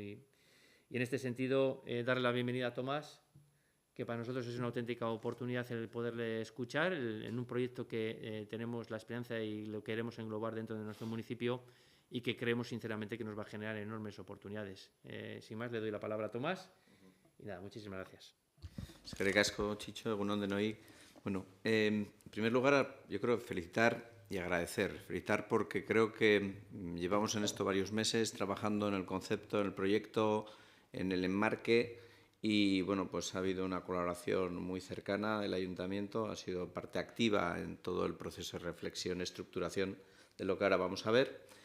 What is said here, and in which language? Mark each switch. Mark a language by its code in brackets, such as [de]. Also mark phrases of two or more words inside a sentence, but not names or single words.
[es] Y en este sentido, darle la bienvenida a Tomás, que para nosotros es una auténtica oportunidad el poderle escuchar en un proyecto que tenemos la esperanza y lo queremos englobar dentro de nuestro municipio y que creemos sinceramente que nos va a generar enormes oportunidades. Sin más, le doy la palabra a Tomás y nada, muchísimas gracias. [eu] Eskerrik asko, Chicho, egun on denoi. [es] Bueno, en primer lugar, yo creo felicitar y agradecer. Felicitar porque creo que llevamos en esto varios meses trabajando en el concepto, en el proyecto, en el enmarque. Y bueno, pues ha habido una colaboración muy cercana del Ayuntamiento, ha sido parte activa en todo el proceso de reflexión, estructuración de lo que ahora vamos a ver.